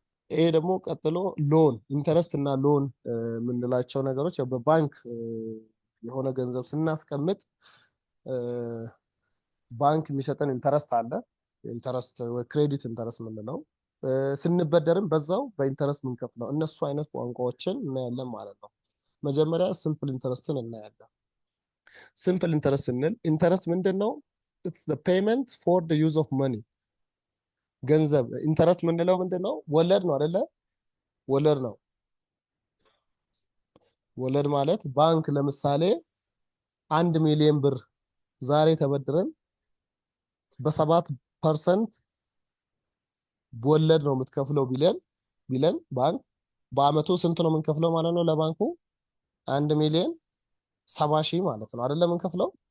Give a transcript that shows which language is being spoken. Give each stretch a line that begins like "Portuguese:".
Amharic: ይሄ ደግሞ ቀጥሎ ሎን ኢንተረስት እና ሎን የምንላቸው ነገሮች በባንክ የሆነ ገንዘብ ስናስቀምጥ ባንክ የሚሰጠን ኢንተረስት አለ ኢንተረስት ወይ ክሬዲት ኢንተረስት የምንለው ስንበደርም በዛው በኢንተረስት የምንከፍለው እነሱ አይነት ቋንቋዎችን እናያለን ማለት ነው። መጀመሪያ ሲምፕል ኢንተረስትን እናያለን። ሲምፕል ኢንተረስት ስንል ኢንተረስት ምንድነው?
English: it's the payment for the use of money
Amharic: ገንዘብ ኢንተረስት ምንለው ምንድነው? ወለድ ነው አይደለ? ወለድ ነው። ወለድ ማለት ባንክ ለምሳሌ 1 ሚሊዮን ብር ዛሬ ተበድረን በ7% ወለድ ነው የምትከፍለው ቢለን ባንክ በአመቱ ስንት ነው የምንከፍለው ማለት ነው ለባንኩ 1 ሚሊዮን 70 ሺህ ማለት ነው አይደለም የምንከፍለው።